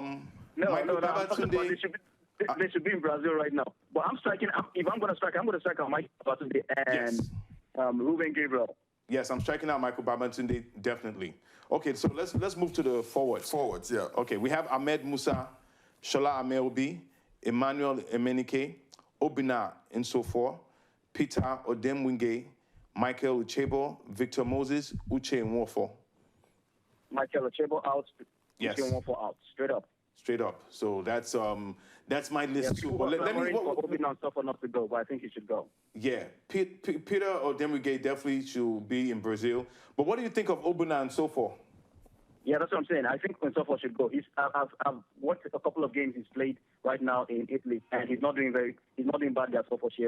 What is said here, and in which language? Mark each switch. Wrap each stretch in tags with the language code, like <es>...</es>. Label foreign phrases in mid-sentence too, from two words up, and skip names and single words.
<en>They should be in Brazil right now. But I'm striking... If I'm going to strike, I'm going to strike out Michael Babatunde and Ruben Gabriel. Yes, I'm striking out Michael Babatunde, definitely. Okay, so let's move to the forwards. Forwards, yeah. Okay, we have Ahmed Musa, Shola Ameobi, Emmanuel Emenike, Obina Nsofor, Peter Odemwinge, Michael Uchebo, Victor Moses, Uche Nwofo. Michael Uchebo out, yes. Uche Nwofo out, straight up. Straight up. So that's my list too. But let me. Obina Nsofor not to go, but I think he should go. Yeah, Peter Odemwinge definitely should be in Brazil. But what do you think of Obina Nsofor? Yeah, that's what I'm saying. I think Nsofor should go. I've watched a couple of games he's played right now in Italy, and he's not doing badly at all for Chievo.</en>